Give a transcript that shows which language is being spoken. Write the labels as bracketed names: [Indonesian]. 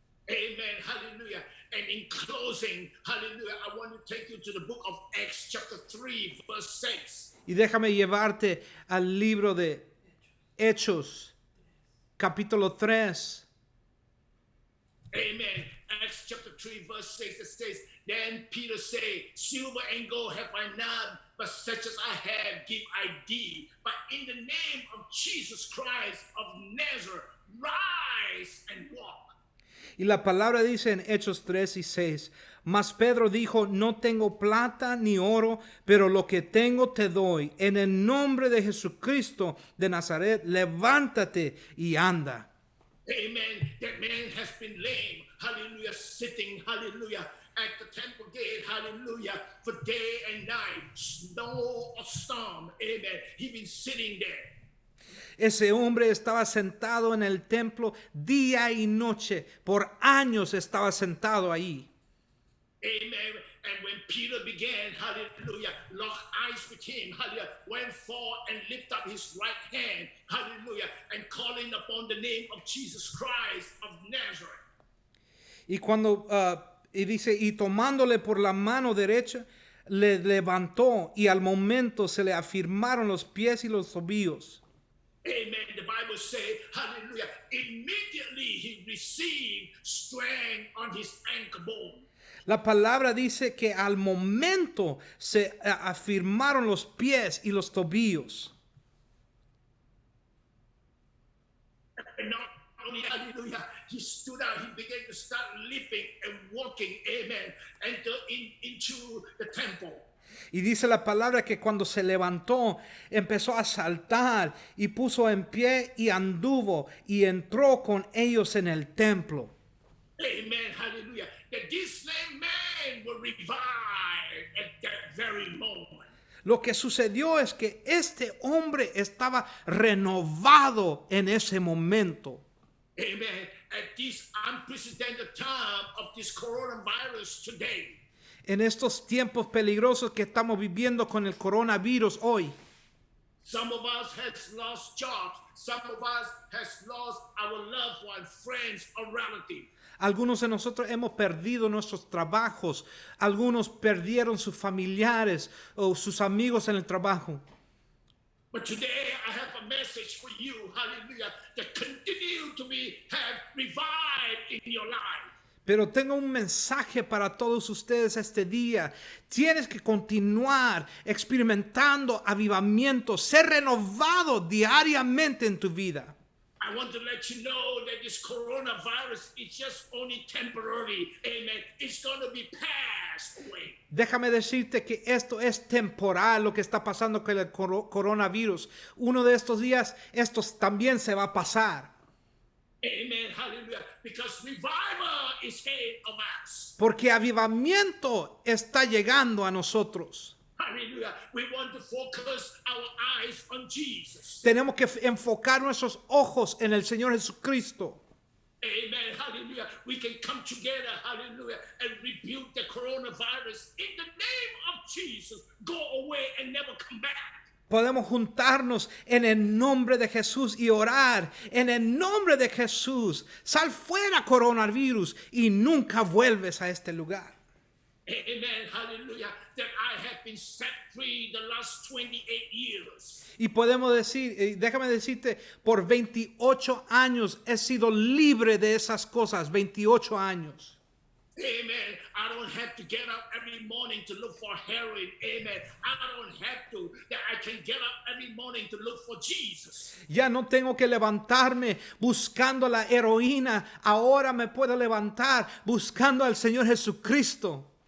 [English] Amen. Hallelujah. And in closing, hallelujah, I want to take you to the book of Acts chapter 3 verse 6. [Spanish] Y déjame llevarte al libro de Hechos, capítulo 3. [English] Amen. Acts chapter 3 verse 6, it says, then Peter said, silver and gold have I none, but such as I have give I thee. But in the name of Jesus Christ of Nazareth, rise and walk. [Spanish] Y la palabra dice en Hechos 3 y 6, mas Pedro dijo, no tengo plata ni oro, pero lo que tengo te doy. En el nombre de Jesucristo de Nazaret, levántate y anda. [English] Amen. That man has been lame, hallelujah, sitting, hallelujah, at the temple gate, hallelujah, for day and night, snow or storm, amen. He's been sitting there. [Spanish] Ese hombre estaba sentado en el templo día y noche. Por años estaba sentado ahí. [English] Amen. And when Peter began, hallelujah, lock eyes with him, hallelujah, went forward and lift up his right hand, hallelujah, and calling upon the name of Jesus Christ of Nazareth. [Spanish] Y cuando, y dice, y tomándole por la mano derecha, le levantó y al momento se le afirmaron los pies y los tobillos. [English] Amen. The Bible says, hallelujah, immediately he received strength on his ankle bone. [Spanish] La palabra dice que al momento se afirmaron los pies y los tobillos. [English] And not only, hallelujah, he stood out, he began to start leaping and walking, amen, into the temple. [Spanish] Y dice la palabra que cuando se levantó, empezó a saltar y puso en pie y anduvo y entró con ellos en el templo. [English] Amen, hallelujah. That this same man will revive at that very moment. [Spanish] Lo que sucedió es que este hombre estaba renovado en ese momento. [English] Amen. At this unprecedented time of this coronavirus today. [Spanish] En estos tiempos peligrosos que estamos viviendo con el coronavirus hoy. [English] Some of us has lost jobs. Some of us has lost our loved ones, friends, or relatives. [Spanish] Algunos de nosotros hemos perdido nuestros trabajos. Algunos perdieron sus familiares o sus amigos en el trabajo. [English] But today I have a message for you, hallelujah, that continue to have revived in your life. [Spanish] Pero tengo un mensaje para todos ustedes este día. Tienes que continuar experimentando avivamiento, ser renovado diariamente en tu vida. [English] I want to let you know that this coronavirus is just only temporary. Amen. It's going to be passed away. [Spanish] Déjame decirte que esto es temporal, lo que está pasando con el coronavirus. Uno de estos días, esto también se va a pasar. [English] Amen. Hallelujah. Because revival is ahead of us. [Spanish] Porque avivamiento está llegando a nosotros. [English] Hallelujah. We want to focus our eyes on Jesus. [Spanish] Tenemos que enfocar nuestros ojos en el Señor Jesucristo. [English] Amen. Hallelujah. We can come together, hallelujah, and rebuke the coronavirus in the name of Jesus. Go away and never come back. [Spanish] Podemos juntarnos en el nombre de Jesús y orar en el nombre de Jesús. Sal fuera coronavirus y nunca vuelves a este lugar. [English] Amen. Hallelujah. That I have been set free the last 28 years. [Spanish] Y podemos decir, déjame decirte, por 28 años he sido libre de esas cosas, 28 años. [English] Amen. I don't have to get up every morning to look for heroin. Amen. I don't have to. That I can get up every morning to look for Jesus. [Spanish] Ya no tengo que levantarme buscando la heroína. Ahora me puedo levantar buscando al Señor Jesucristo.